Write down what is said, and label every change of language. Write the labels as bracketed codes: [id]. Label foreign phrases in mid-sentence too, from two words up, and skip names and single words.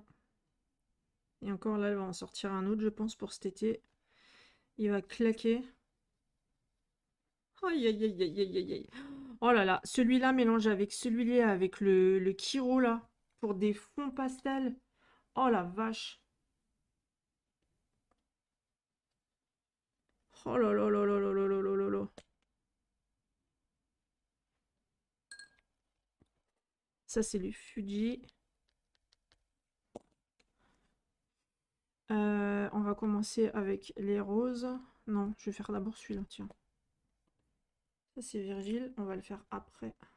[fr] Et encore là, elle va en sortir un autre, je pense, pour cet été. Il va claquer. Aïe, aïe, aïe, aïe, aïe, aïe, aïe. Oh là là, celui-là mélangé avec celui-là, avec le Kiro, là, pour des fonds pastels. Oh la vache. Oh là là là là là là là là là là. Ça, c'est le Fuji. On va commencer avec les roses. Non, je vais faire d'abord celui-là, tiens. Ça, c'est Virgile. On va le faire après.